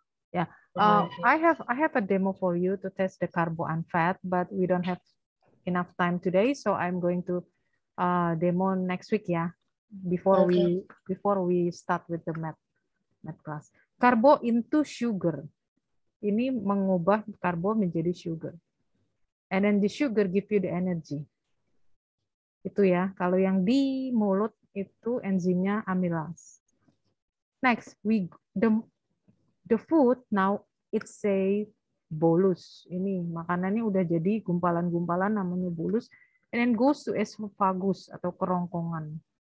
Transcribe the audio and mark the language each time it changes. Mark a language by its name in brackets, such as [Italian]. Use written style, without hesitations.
[English] Ya, I have a demo for you to test the carbo and fat, but we don't have enough time today, so I'm going to demo next week ya. Before we start with the math class. Carbo into sugar. [Indonesian] Ini mengubah karbo menjadi sugar. [English] And then the sugar give you the energy. [Indonesian] Itu ya, kalau yang di mulut itu enzimnya amylase. [English] Next, the food now it's a bolus. [Indonesian] Ini makanannya udah jadi gumpalan-gumpalan namanya bolus, [English] and then goes to esophagus [Indonesian] atau kerongkongan.